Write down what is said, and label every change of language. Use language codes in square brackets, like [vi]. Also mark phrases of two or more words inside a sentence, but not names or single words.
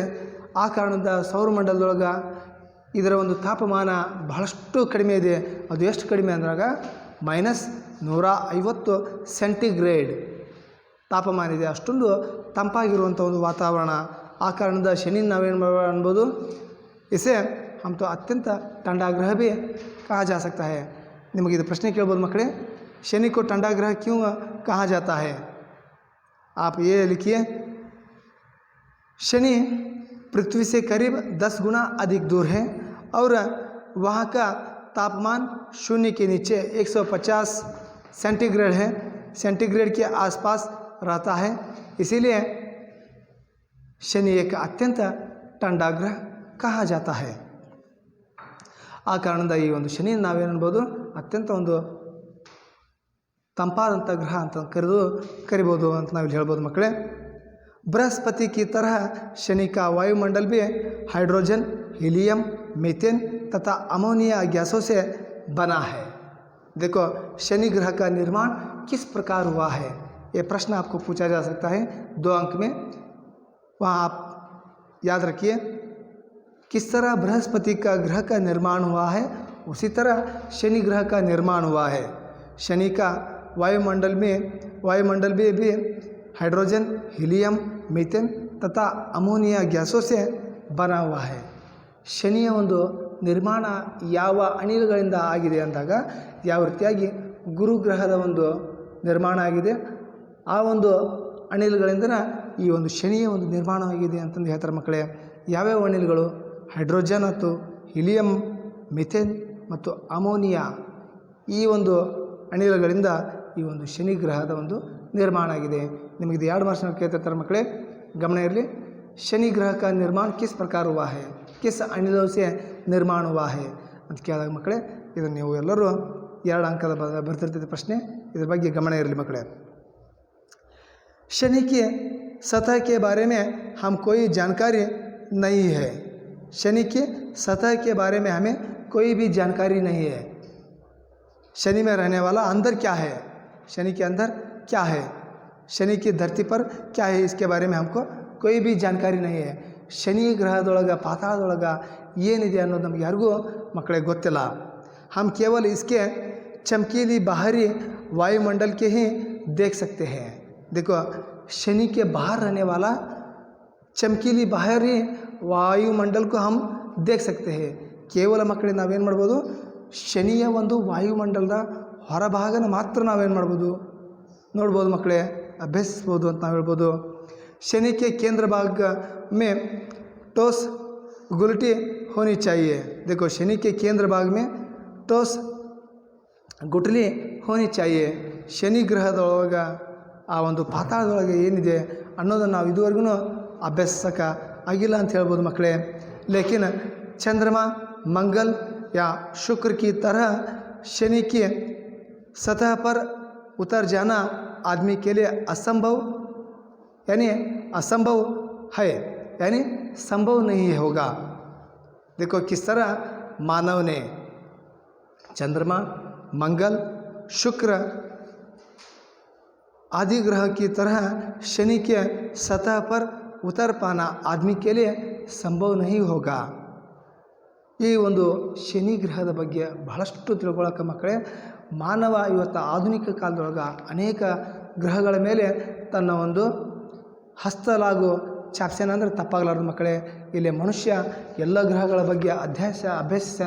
[kn] ಆ ಕಾರಣದಿಂದ ಸೌರಮಂಡಲದೊಳಗೆ ಇದರ ಒಂದು ತಾಪಮಾನ ಬಹಳಷ್ಟು ಕಡಿಮೆ ಇದೆ। ಅದು ಎಷ್ಟು ಕಡಿಮೆ ಅಂದಾಗ -150 ಸೆಂಟಿಗ್ರೇಡ್ ತಾಪಮಾನ ಇದೆ, ಅಷ್ಟೊಂದು ತಂಪಾಗಿರುವಂಥ ಒಂದು ವಾತಾವರಣ। ಆ ಕಾರಣದಿಂದ ಶನಿ ನಾವೇನು ಅನ್ಬೋದು, [hi] इसे हम तो अत्यंत ठंडा ग्रह भी कहा जा सकता है। [kn] निಮಗೆ ಇದು ಪ್ರಶ್ನೆ ಕೇಳ್ಬೋದು ಮಕ್ಕಳೇ, [hi] शनि को ठंडा ग्रह क्यों कहा जाता है? आप ये लिखिए, शनि पृथ्वी से करीब 10 गुना अधिक दूर है और वहाँ का तापमान शून्य के नीचे 150 सेंटीग्रेड है, सेंटीग्रेड के आसपास रहता है। इसीलिए शनि एक अत्यंत ठंडा ग्रह कहा जाता है। [kn] ಆ ಕಾರಣದಿಂದ ಈ ಒಂದು ಶನಿ ನಾವೇನನ್ಬೋದು, ಅತ್ಯಂತ ಒಂದು ತಂಪಾದಂಥ ಗ್ರಹ ಅಂತ ಕರಿಬೋದು ಅಂತ ನಾವು ಹೇಳ್ಬೋದು ಮಕ್ಕಳೇ। [hi] बृहस्पति की तरह शनि का वायुमंडल भी हाइड्रोजन, हीलियम, मीथेन तथा अमोनिया गैसों से बना है। देखो शनि ग्रह का निर्माण किस प्रकार हुआ है, ये प्रश्न आपको पूछा जा सकता है 2 अंक में। वहाँ आप याद रखिए, किस तरह बृहस्पति का ग्रह का निर्माण हुआ है उसी तरह शनि ग्रह का निर्माण हुआ है। शनि का वायुमंडल में भी हाइड्रोजन, हीलियम, मीथेन तथा अमोनिया गैसों से बना हुआ है। [kn] ಶನಿಯ ಒಂದು ನಿರ್ಮಾಣ ಯಾವ ಅನಿಲಗಳಿಂದ ಆಗಿದೆ ಅಂದಾಗ ಯಾವ ರೀತಿಯಾಗಿ ಗುರುಗ್ರಹದ ಒಂದು ನಿರ್ಮಾಣ ಆಗಿದೆ, ಆ ಒಂದು ಅನಿಲಗಳಿಂದ ಈ ಒಂದು ಶನಿಯ ಒಂದು ನಿರ್ಮಾಣವಾಗಿದೆ ಅಂತಂದು ಹೇಳ್ತಾರೆ ಮಕ್ಕಳೇ। ಯಾವ್ಯಾವ ಅನಿಲಗಳು? ಹೈಡ್ರೋಜನ್ ಮತ್ತು ಹೀಲಿಯಂ, ಮಿಥೇನ್ ಮತ್ತು ಅಮೋನಿಯಾ, ಈ ಒಂದು ಅನಿಲಗಳಿಂದ ಈ ಒಂದು ಶನಿ ಗ್ರಹದ ಒಂದು ನಿರ್ಮಾಣ ಆಗಿದೆ। ನಿಮಗಿದು 2 ಮಾರ್ಕ್ಸ್ನ ಕೇಳ್ತಿರ್ತಾರೆ ಮಕ್ಕಳೇ, ಗಮನ ಇರಲಿ। [hi] शनि ग्रह का निर्माण किस प्रकार हुआ है, किस अनिलों से निर्माण हुआ है [kn] ಅಂತ ಕೇಳಿದಾಗ ಮಕ್ಕಳೇ, ಇದನ್ನು ನೀವು ಎಲ್ಲರೂ 2 ಅಂಕದ ಬರ್ತಿರ್ತೈತೆ ಪ್ರಶ್ನೆ, ಇದ್ರ ಬಗ್ಗೆ ಗಮನ ಇರಲಿ ಮಕ್ಕಳೇ। [hi] शनि के सतह के बारे में हम कोई जानकारी नहीं है। शनि के सतह के बारे में हमें कोई भी जानकारी नहीं है। शनि में रहने वाला अंदर क्या है, शनि के अंदर क्या है, शनि की धरती पर क्या है, इसके बारे में हमको कोई भी जानकारी नहीं है। [kn] ಶನಿ ಗ್ರಹದೊಳಗೆ ಪಾತಾಳದೊಳಗೆ ಏನಿದೆ ಅನ್ನೋದು ನಮಗೆ ಯಾರಿಗೂ ಮಕ್ಕಳಿಗೆ ಗೊತ್ತಿಲ್ಲ। [hi] हम केवल इसके चमकीली बाहरी वायुमंडल के ही देख सकते हैं। देखो शनि के बाहर रहने वाला चमकीली बाहरी वायुमंडल को हम देख सकते हैं। [kn] ಕೇವಲ ಮಕ್ಕಳಿಗೆ ನಾವೇನು ಮಾಡ್ಬೋದು, ಶನಿಯ ಒಂದು ವಾಯುಮಂಡಲದ ಹೊರಭಾಗನ ಮಾತ್ರ ನಾವೇನು ಮಾಡ್ಬೋದು, ನೋಡ್ಬೋದು ಮಕ್ಕಳೇ, ಅಭ್ಯಸಿಸ್ಬೋದು ಅಂತ ನಾವು ಹೇಳ್ಬೋದು। [hi] शनि के केंद्र भाग में ठोस गुलटी होनी चाहिए। देखो शनि के केंद्र भाग में ठोस गुटली होनी चाहिए। [kn] ಶನಿ ಗ್ರಹದೊಳಗೆ ಆ ಒಂದು ಪಾತಾಳದೊಳಗೆ ಏನಿದೆ ಅನ್ನೋದನ್ನು ನಾವು ಇದುವರೆಗೂ ಅಭ್ಯಸಿಸಕ್ಕೆ ಆಗಿಲ್ಲ ಅಂತ ಹೇಳ್ಬೋದು ಮಕ್ಕಳೇ। [hi] लेकिन चंद्रमा, मंगल या शुक्र की तरह शनि की सतह पर उतर जाना आदमी के लिए असंभव है, यानी संभव नहीं होगा। देखो किस तरह मानव ने चंद्रमा, मंगल, शुक्र आदि ग्रह की तरह शनि के सतह पर उतर पाना आदमी के लिए संभव नहीं होगा। [kn] ಈ ಒಂದು ಶನಿ ಗ್ರಹದ ಬಗ್ಗೆ ಬಹಳಷ್ಟು ತಿಳ್ಕೊಳ್ಳೋಕೆ ಮಕ್ಕಳೇ ಮಾನವ ಇವತ್ತು ಆಧುನಿಕ ಕಾಲದೊಳಗೆ ಅನೇಕ ಗ್ರಹಗಳ ಮೇಲೆ ತನ್ನ ಒಂದು ಹಸ್ತಲಾಗು ಚಾಪ್ಸ್ಯಾನ ಅಂದರೆ ತಪ್ಪಾಗಲಾರ್ದು ಮಕ್ಕಳೇ. ಇಲ್ಲಿ ಮನುಷ್ಯ ಎಲ್ಲ ಗ್ರಹಗಳ ಬಗ್ಗೆ ಅಭ್ಯಸಿಸ್ಯಾನ.